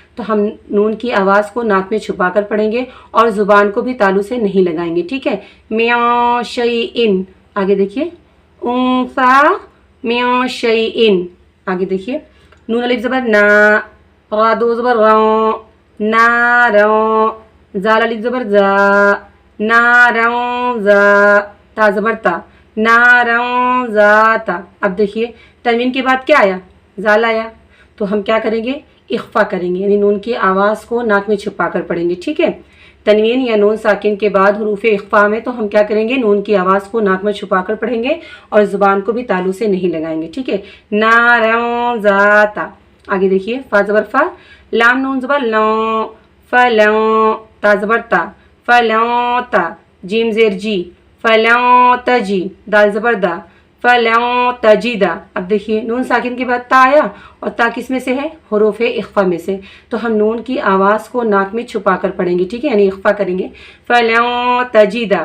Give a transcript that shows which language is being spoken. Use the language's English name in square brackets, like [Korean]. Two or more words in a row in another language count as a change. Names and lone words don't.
[Hindi] तो हम नून की आवाज़ को नाक में छुपा कर पढ़ेंगे और ज़ुबान को भी तालू से नहीं लगाएंगे, ठीक है। मियाँ शैइन, आगे देखिए उन्सा मियाँ शैइन। आगे देखिए नून अलिफ ज़बर ना, रा दो ज़बर रा, ना रा, जाल अलिफ ज़बर जा, ना रा जा, ता ज़बर ता, ना रा जा ता। अब देखिए तनवीन के बाद क्या आया, जाल आया, तो हम क्या करेंगे, इख्फा करेंगे, यानी नून की आवाज़ को नाक में छुपा कर पढ़ेंगे, ठीक है। तनवीन या नून साकिन के बाद हुरूफ इख्फा में तो हम क्या करेंगे, नून की आवाज़ को नाक में छुपा कर पढ़ेंगे और ज़ुबान को भी तालू से नहीं लगाएंगे, ठीक है। ना ज़ाता। आगे देखिए फा ज़बर फा, लाम नून ज़बर लौं, फलौं, ता ज़बर ता, फलौं ता, जीम ज़ेर जी, फलौं तजी, दाल ज़बर दा, फलौं तजीदा। अब देखिए नून साकिन के बाद ता आया और ता किस में से है, हुरूफ इख्फा में से, तो हम नून की आवाज़ को नाक में छुपा कर पढ़ेंगे, ठीक है, यानी इख्फा करेंगे, फलौं तजीदा।